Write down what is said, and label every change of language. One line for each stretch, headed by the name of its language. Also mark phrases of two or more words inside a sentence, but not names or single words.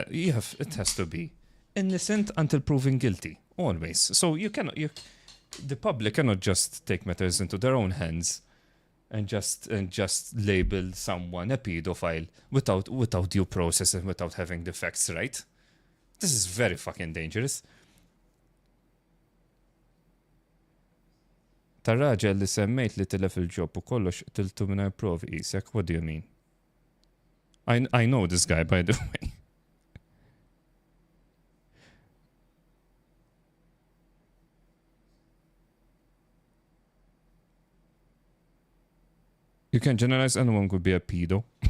English: It has to be innocent until proven guilty, always. So the public cannot just take matters into their own hands and just label someone a pedophile without due process and without having the facts right. This is very fucking dangerous.
Maltese: Tar-raġel li semmejt li tilef il-ġob u kollox tiltu mingħajr provi qisek,
English: what do you mean? I know this guy, by the way. You can generalize anyone could be a pedo.